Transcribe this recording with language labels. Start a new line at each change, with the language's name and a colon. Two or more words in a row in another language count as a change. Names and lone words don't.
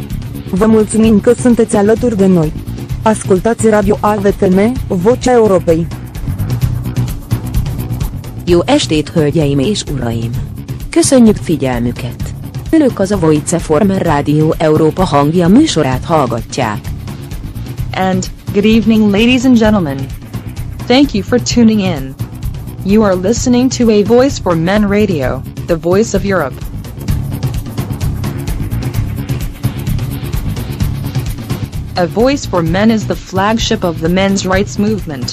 Romanian: Vă mulțumim că sunteți alături de noi. Ascultați Radio AVFM, Vocea Europei.
Hungarian: Jó estét, hölgyeim és uraim! Köszönjük figyelmüket! Önök az a Voice Former Rádió Európa hangja műsorát hallgatják.
English: And, good evening ladies and gentlemen. Thank you for tuning in. You are listening to A Voice for Men Radio, the voice of Europe. A Voice for Men is the flagship of the men's rights movement.